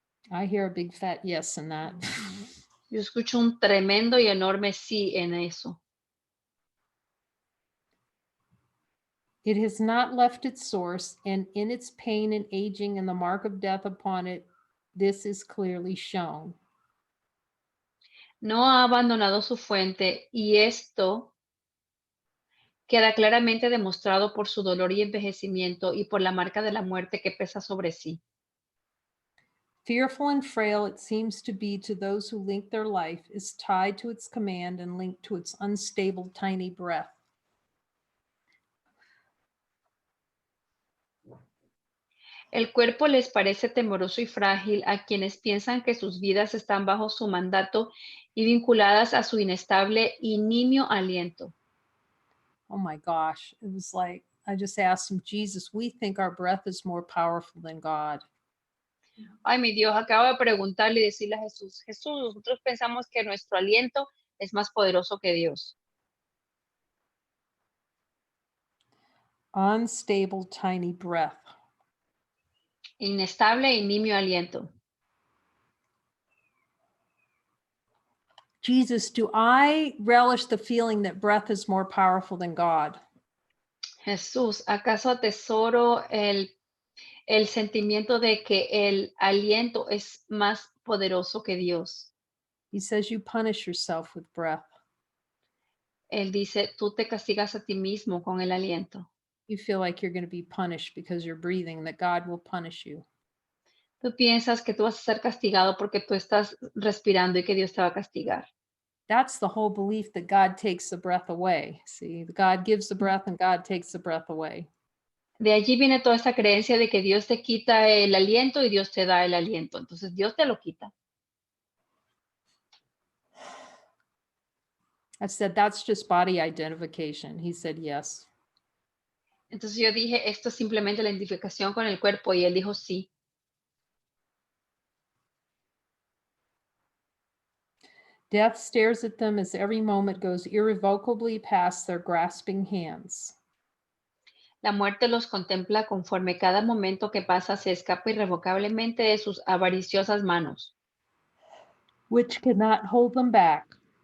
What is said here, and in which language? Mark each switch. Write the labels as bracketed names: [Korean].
[English] I hear a big fat yes in that. [Spanish] Yo escucho un tremendo y enorme sí en eso. [English] It has not left its source, and in its pain and aging and the mark of death upon it, this is clearly shown. [Spanish] No ha abandonado su fuente y esto queda claramente demostrado por su dolor y envejecimiento y por la marca de la muerte que pesa sobre sí. [English] Fearful and frail it seems to be to those who link their life is tied to its command and linked to its unstable tiny breath. [Spanish] El cuerpo les parece temoroso y frágil a quienes piensan que sus vidas están bajo su mandato y vinculadas a su inestable y nimio aliento. [English] Oh my gosh, it was like, I just asked him, Jesus, we think our breath is more powerful than God. [Spanish] Ay, mi Dios, acabo de preguntarle y decirle a Jesús, Jesús, nosotros pensamos que nuestro aliento es más poderoso que Dios. [English] Unstable, tiny breath. [Spanish] Inestable y nimio aliento. [English] Jesus, do I relish the feeling that breath is more powerful than God? [Spanish] Jesús, ¿acaso atesoro el sentimiento de que el aliento es más poderoso que Dios? [English] He says you punish yourself with breath. [Spanish] Él dice, tú te castigas a ti mismo con el aliento. [English] You feel like you're going to be punished because you're breathing, that God will punish you. [Spanish] Tú piensas que tú vas a ser castigado porque tú estás respirando y que Dios te va a castigar. [English] That's the whole belief that God takes the breath away. See, God gives the breath and God takes the breath away. [Spanish] De allí viene toda esta creencia de que Dios te quita el aliento y Dios te da el aliento. Entonces Dios te lo quita. [English] I said, that's just body identification. He said, yes. [Spanish] Entonces yo dije, esto es simplemente la identificación con el cuerpo y él dijo sí. [English] Death stares at them as every moment goes irrevocably past their grasping hands. [Spanish] La muerte los contempla conforme cada momento que pasa se escapa irrevocablemente de sus avariciosas manos, [English] Which cannot hold them back.